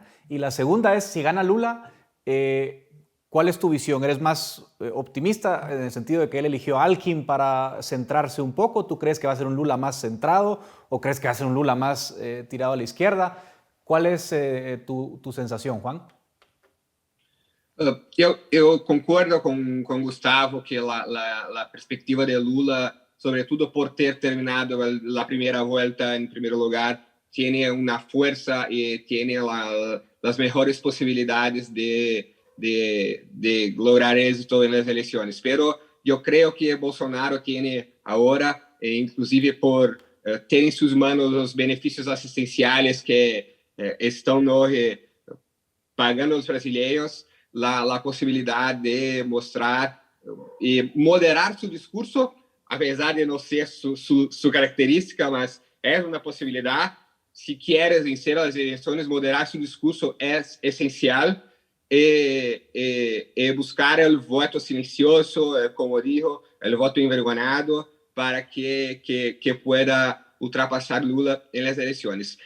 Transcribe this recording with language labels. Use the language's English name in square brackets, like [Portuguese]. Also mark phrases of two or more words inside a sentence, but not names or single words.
[Spanish] Y la segunda es, si gana Lula, ¿cuál es tu visión? ¿Eres más optimista en el sentido de que él eligió a alguien para centrarse un poco? ¿Tú crees que va a ser un Lula más centrado o crees que va a ser un Lula más tirado a la izquierda? ¿Cuál es tu sensación, Juan? [Portuguese] Eu concordo com Gustavo que a perspectiva de Lula, sobretudo por ter terminado a primeira volta em primeiro lugar, tem uma força e tem as melhores possibilidades de lograr éxito nas eleições. Pero eu creio que Bolsonaro tem agora, inclusive por ter em suas mãos os benefícios assistenciais que estão pagando os brasileiros, [Spanish] la posibilidad de mostrar y moderar su discurso, a pesar de no ser su característica, mas es una posibilidad. Si quieres vencer las elecciones, moderar su discurso es esencial. Buscar el voto silencioso, como dijo, el voto envergonado, para que pueda ultrapasar Lula en las elecciones.